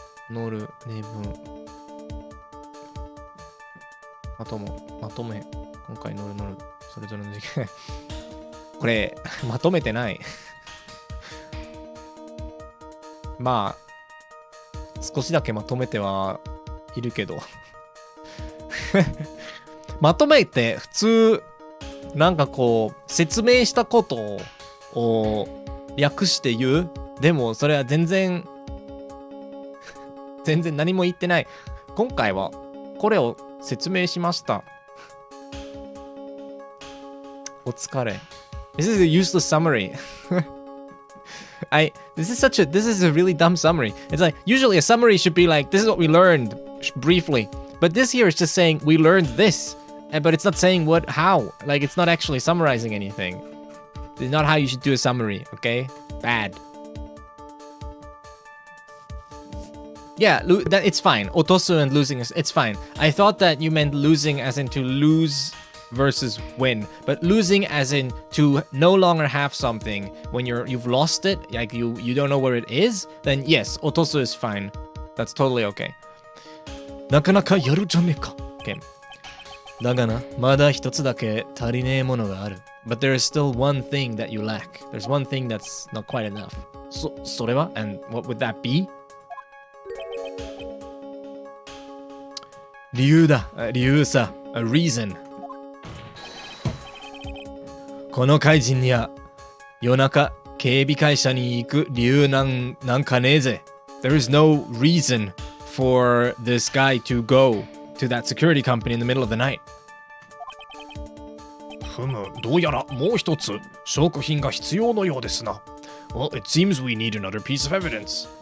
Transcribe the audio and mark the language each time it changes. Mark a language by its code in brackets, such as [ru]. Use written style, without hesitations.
[ja] 乗る例文まとめ今回乗るそれぞれの時間これまとめてないまあ少しだけまとめてはいるけどまとめて普通なんかこう説明したことを略して言う。でもそれは全然何も言ってない。今回はこれを説明しました。お疲れ。 [en] This is a useless summary. This is a really dumb summary. It's like usually a summary should be like this is what we learned briefly. But this here is just saying we learned this. But it's not saying how. Like it's not actually summarizing anything. This is not how you should do a summary, okay? Bad. Yeah, it's fine. Otosu and losing it's fine. I thought that you meant losing as in to lose versus win, but losing as in to no longer have something when you've lost it, like you don't know where it is, then yes, otosu is fine. That's totally okay. [ja] なかなかやるじゃねえか。 [en] Okay. [ja] だがな、まだ一つだけ足りねえものがある。 [en] But there is still one thing that you lack. There's one thing that's not quite enough. [ja] それは? [en] And what would that be? [ja] 理由だ。理由さ。 [en] A reason. [ja] この怪人には夜中警備会社に行く理由なんかねえぜ。 [en] There is no reason for this guy to go to that security company in the middle of the night. [ja] どうやらもう一つ証拠品が必要のようですな。 [en] Well, it seems we need another piece of evidence.